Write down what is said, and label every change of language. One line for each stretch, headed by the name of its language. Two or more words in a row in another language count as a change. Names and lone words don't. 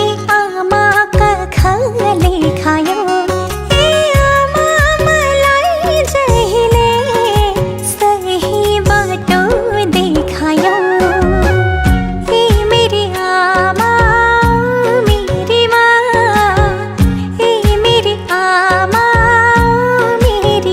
Nepali: आमा कखले खायो ए आमा मलाई जहिले सही बाटो देखायो ए मेरी आमा
Hindi: मेरी माँ
Nepali: ए मेरी आमा